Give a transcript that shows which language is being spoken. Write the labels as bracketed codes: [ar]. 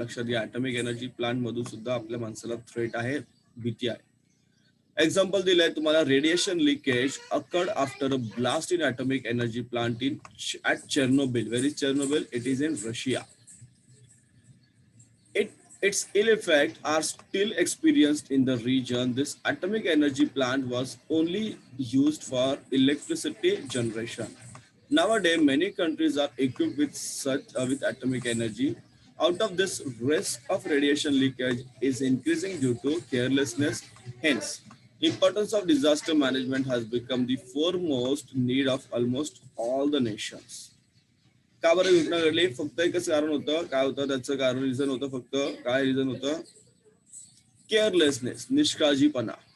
[mr] लक्षात घ्या, atomic energy plant मधून सुद्धा आपल्या माणसाला थ्रेट आहे, भीती आहे. एक्झाम्पल दिलंय तुम्हाला, [en] Radiation leakage occurred after a blast in atomic energy plant at Chernobyl. Where is Chernobyl? It is in Russia. Its ill effects are still experienced in the region. This atomic energy plant was only used for electricity generation. Nowadays, many countries are equipped with atomic energy. Out of this, risk of radiation leakage is increasing due to carelessness. Hence, importance of disaster management has become the foremost need of almost all the nations. [mr] का बरं घटना घडली? फक्त एकच कारण होतं. काय होतं त्याचं कारण? रिझन होतं फक्त, काय रिझन होतं? केअरलेसनेस, निष्काळजीपणा.